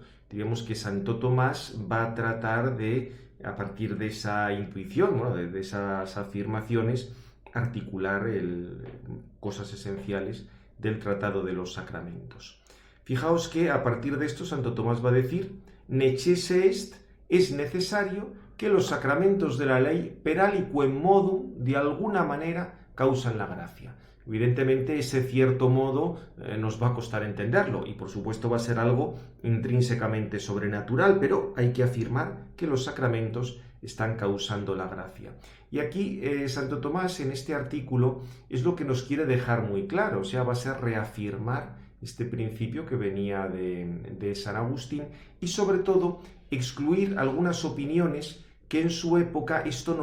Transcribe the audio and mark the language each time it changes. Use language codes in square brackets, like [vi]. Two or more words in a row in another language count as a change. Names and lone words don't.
[es] Diríamos que Santo Tomás va a tratar de, a partir de esa intuición, bueno, de esas afirmaciones, articular cosas esenciales del tratado de los sacramentos. Fijaos que a partir de esto Santo Tomás va a decir: [la] necesse est, [es] es necesario que los sacramentos de la ley [la] per aliquem modum, [es] de alguna manera, causan la gracia. Evidentemente ese cierto modo nos va a costar entenderlo y por supuesto va a ser algo intrínsecamente sobrenatural, pero hay que afirmar que los sacramentos están causando la gracia. Y aquí Santo Tomás en este artículo es lo que nos quiere dejar muy claro, o sea, va a ser reafirmar este principio que venía de San Agustín y sobre todo excluir algunas opiniones que en su época esto no